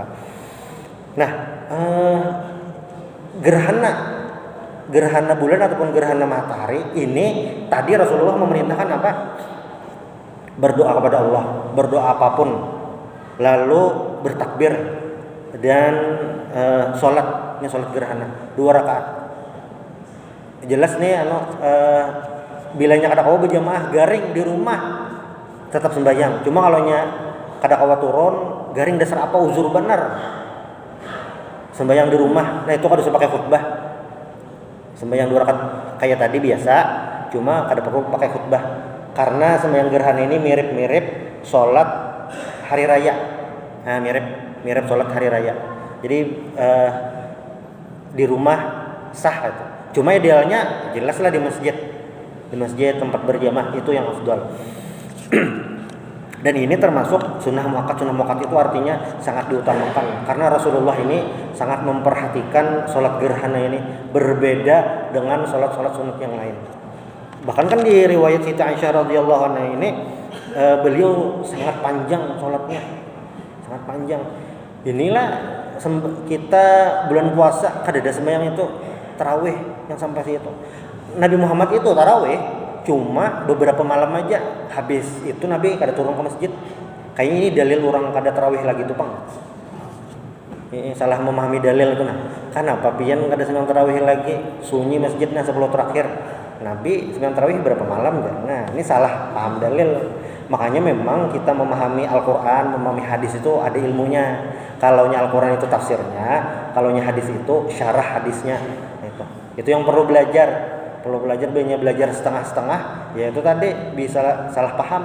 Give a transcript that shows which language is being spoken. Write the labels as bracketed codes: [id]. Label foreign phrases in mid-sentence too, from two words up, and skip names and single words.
[id] Nah, gerhana bulan ataupun gerhana matahari ini tadi Rasulullah memerintahkan apa? Berdoa kepada Allah, berdoa apapun, lalu bertakbir dan sholat gerhana 2 rakaat. [bjn] Jelas nih bilanya kada kawa berjamaah garing di rumah tetap sembahyang. Cuma kalau nya kada kawa turun garing dasar apa uzur benar sembahyang di rumah. Nah itu kada usah pakai khutbah. Sembahyang 2 rakaat kayak tadi biasa, cuma kada perlu pakai khutbah. [id] Karena sembahyang gerhana ini mirip-mirip sholat hari raya. Nah, mirip sholat hari raya. Jadi di rumah sah itu. Cuma idealnya jelaslah di masjid. Di masjid tempat berjamaah itu yang afdal. Dan ini termasuk sunnah muakkad itu artinya sangat diutamakan karena Rasulullah ini sangat memperhatikan sholat gerhana ini berbeda dengan sholat sunat yang lain. Bahkan kan di riwayat Siti Aisyah [ar] رضي الله عنها [id] ini beliau sangat panjang sholatnya, sangat panjang. [bjn] Inilah kita bulan puasa kada ada sembahyang itu tarawih yang sampai situ. Nabi Muhammad itu tarawih cuma beberapa malam aja, habis itu Nabi kada turun ke masjid. Kayaknya ini dalil orang kada tarawih lagi tuh Pang. Ini salah memahami dalil itu nah. Kenapa pian kada senang tarawih lagi? Sunyi masjidnya 10 terakhir. [id] Nabi sembahyang tarawih berapa malam ya? Nah, ini salah paham dalil. Makanya memang kita memahami Al-Qur'an, memahami hadis itu ada ilmunya. [bjn] Kalaunya Al-Qur'an itu tafsirnya, kalaunya hadis itu syarah hadisnya. [id] Itu yang perlu belajar. Perlu belajar, belajar setengah-setengah, yaitu tadi bisa salah paham.